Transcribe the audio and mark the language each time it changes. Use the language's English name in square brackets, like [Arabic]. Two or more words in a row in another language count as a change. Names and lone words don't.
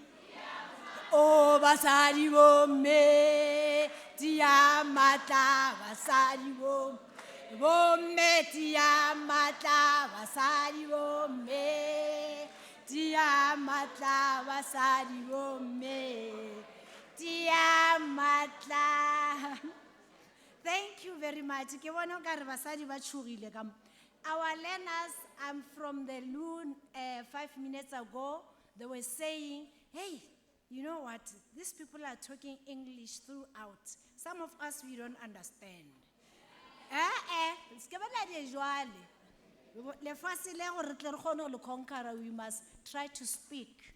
[Tswana] Oh, basadi bo me. Tia mata. Basadi bo. Bo me tia mata. Basadi bo me. Tia mata. Basadi bo me. Tia mata. [English] Thank you very much. [Tswana] Ke bona ka re basadi ba tshogile ka mo. [English] Our learners, from the loon 5 minutes ago, they were saying, hey, you know what? These people are talking English throughout. Some of us, we don't understand. We must try to speak.